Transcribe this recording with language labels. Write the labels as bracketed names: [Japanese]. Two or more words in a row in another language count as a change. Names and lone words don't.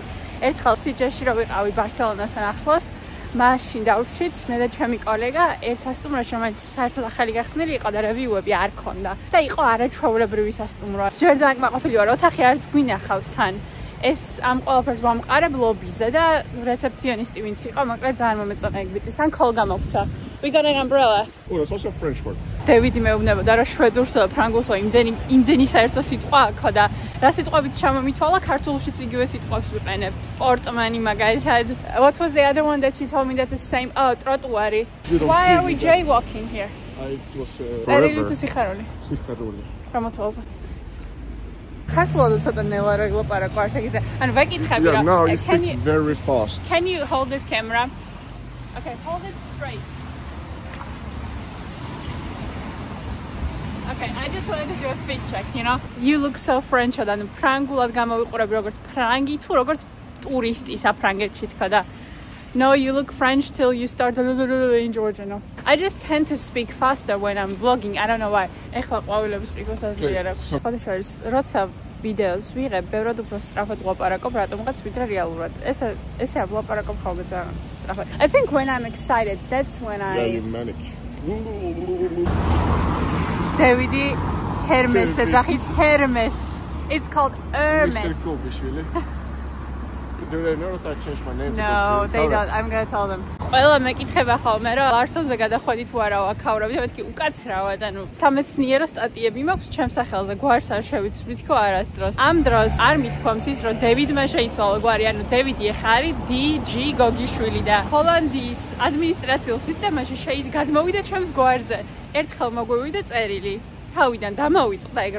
[Georgian] ერთხელ სიჯეში რო ვიყავი ბარსელონასთან ახლოს, მაშინ დავჭით მე და ჩემი კოლეგა ერთ სასტუმროში, რომელიც საერთოდ ახალი გახსნილი იყო და რევიუები არ ქონდა. და იყო არაჩვეულებრივი სასტუმრო. ჯერ ძალიან კმაყოფილი ვარ, ოთახი არც გვინახავს თან. ეს ამ ყველაფერს ვამყარებ ლობიზე და რეცეფციონისტი ვინც იყო, მოკლედ ძალიან მომეწონა ეგ ბიჭი. თან ქოლ გამოგცა. [English] We got an umbrella. Oh, that's also a French word. [Georgian] დავიდი მეუბნებოდა რომ შვედურსო და ფრანგულსო იმდენი საერთო სიტყვა აქვს და რა სიტყვებით ჩამომითვალა ქართულშიც იგივე სიტყვებს ვიყენებთ. პორტმანი მაგალითად. [English] What was the other one that you told me that the same? [Georgian] Oh, ტროტუარი. [English] Why are we jaywalking here? It was [Georgian] წერილი თუ სიხარული? სიხარული. რამოთვალზე? ქართულად ცოტა ნელა რა ილაპარაკო არ შეგიძლია. ანუ ვეკითხები [English] Yeah, [Georgian] რა. [English] now you speak very fast. Can you hold this camera? Okay, hold it straight. Okay, I just wanted to do a fit check, you know? You look so French, and [Georgian] ფრანგულად გამოვიყურები როგორც ფრანგი თუ როგორც ტურისტი საფრანგეთში თქვა და [English] No, you look French till you start in Georgian. No? I just tend to speak faster when I'm vlogging. I don't know why. [Georgian] ეხლა ყვავილებს ყიდვას აზრია რა. სხვადასხვა როცა ვიდეოს ვიღებ, ბევრად უფრო სწრაფად ვლაპარაკობ, რატომღაც ვიდრე რეალურად. ესე ვლაპარაკობ ხოლმე ძალიან სწრაფად. [English] I think when I'm excited, that's when Yeah, you're manic. [Georgian] Davidi Hermes, ეძახის Hermes. [English] It's called Hermes. Mr. Kobishvili. Do they know that I changed my name? No, they don't. I'm going to tell them. [Georgian] ყველა მეკითხება ხოლმე რომ ლარსონზე გადახვედი თუ არა ვაქაურავდი და მეთქი უკაცრავად ანუ სამეცნიერო სტატიები მაქვს ჩემს სახელზე გვარს არ შევიცვლით ხო არასდროს ამ დროს არ მithქვამს ის რომ დევიდმა შეიცვალა გვარი ანუ დევიდი ეხა არის DG გოგიშვილი და ჰოლანდიის ადმინისტრაციულ სისტემაში გადმოვიდა ჩემს გვარზე ერთხელ მოგვივიდა წერილი თავიდან დამოვიწყდა ეგ რო